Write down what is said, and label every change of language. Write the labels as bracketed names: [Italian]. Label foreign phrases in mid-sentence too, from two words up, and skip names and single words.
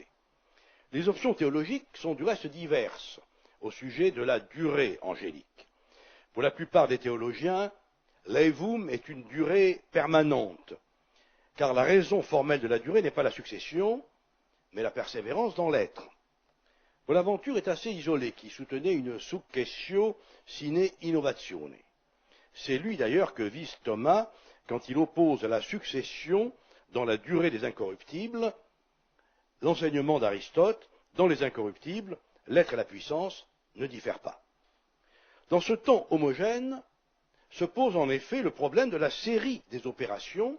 [French] Les options théologiques sont du reste diverses au sujet de la durée angélique. Pour la plupart des théologiens, l'Evum est une durée permanente, car la raison formelle de la durée n'est pas la succession, mais la persévérance dans l'être. Bonaventure est assez isolé, qui soutenait une [Latin] successio sine innovatione. [French] C'est lui d'ailleurs que vise Thomas quand il oppose à la succession dans la durée des incorruptibles l'enseignement d'Aristote dans les incorruptibles, l'être et la puissance ne diffèrent pas. Dans ce temps homogène se pose en effet le problème de la série des opérations.